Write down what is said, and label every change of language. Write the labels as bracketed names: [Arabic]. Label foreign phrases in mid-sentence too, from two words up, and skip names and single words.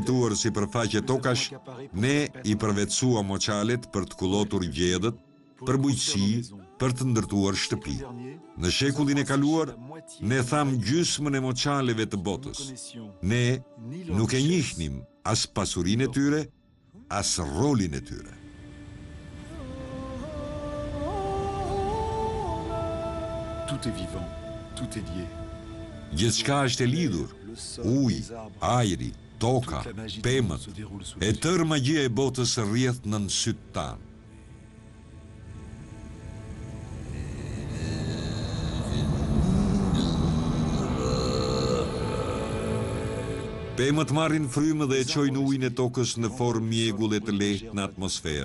[Albanian] fituar sipërfaqe tokash, ne i përvetësua moçalet për të kullotur gjedhët, për bujqësi, për të ndërtuar shtëpi. Në shekullin e kaluar, ne tham gjysmën e moçaleve të botës. Ne nuk e njihnim as pasurinë e tyre, as rolin e tyre. [French] Tout est vivant, tout est lié. [Albanian] Gjithçka është e lidhur. Uji, ajri, toka, pemët, e tërë magjia e botës rrjedh nën sytë tanë. Pemët marrin frymë dhe e çojnë ujin e tokës në formë mjegulle të lehtë në atmosferë.